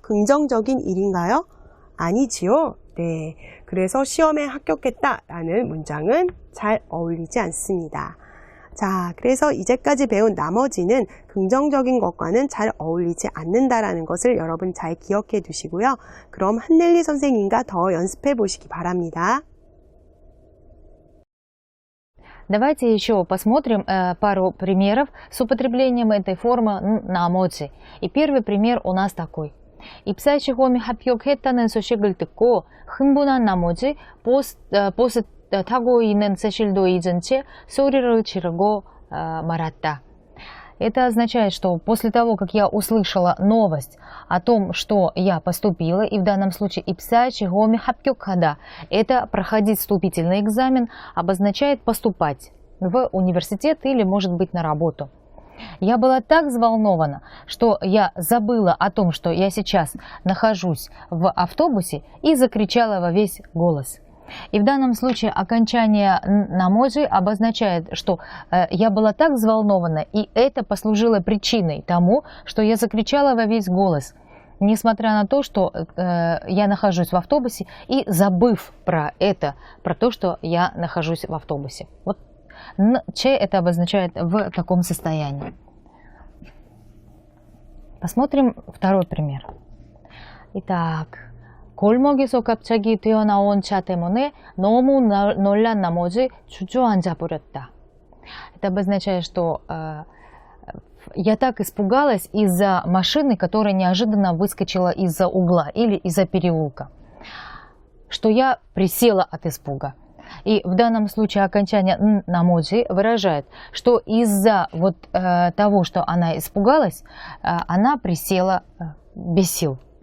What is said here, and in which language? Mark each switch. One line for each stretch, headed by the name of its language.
Korean: 긍정적인 일인가요? 아니지요. 네, 그래서 시험에 합격했다라는 문장은 잘 어울리지 않습니다. 자, 그래서 이제까지 배운 나머지는 긍정적인 것과는 잘 어울리지 않는다라는 것을 여러분 잘 기억해 두시고요. 그럼 한넬리 선생님과 더 연습해 보시기 바랍니다.
Russian: Давайте еще посмотрим пару примеров с употреблением этой формы 나머지. И первый пример у нас такой.
Korean: 입사에 시험에 합격했다는 소식을 듣고 흥분한 나머지 버스 타고 있는 세실도 잊은 채 소리를 지르고 말았다.
Russian: Это означает, что после того, как я услышала новость о том, что я поступила, и в данном случае
Korean: 입사 시험에 합격하다,
Russian: это проходить вступительный экзамен, обозначает поступать в университет или, может быть, на работу. Я была так взволнована, что я забыла о том, что я сейчас нахожусь в автобусе, и закричала во весь голос. И в данном случае окончание наможи обозначает, что я была так взволнована, и это послужило причиной тому, что я закричала во весь голос, несмотря на то, что я нахожусь в автобусе, и забыв про это, про то, что я нахожусь в автобусе. Вот че это обозначает в таком состоянии. Посмотрим второй пример. Итак.
Korean: 골목에서 갑자기 뛰어나온 차 때문에 너무 놀란 나머지 주저앉아 버렸다.
Russian: Это обозначает, что я так испугалась из-за машины, которая неожиданно выскочила из-за угла или из-за переулка, что я присела от испуга. И в данном случае окончание наможи выражает, что из-за того, что она испугалась, она присела без сил.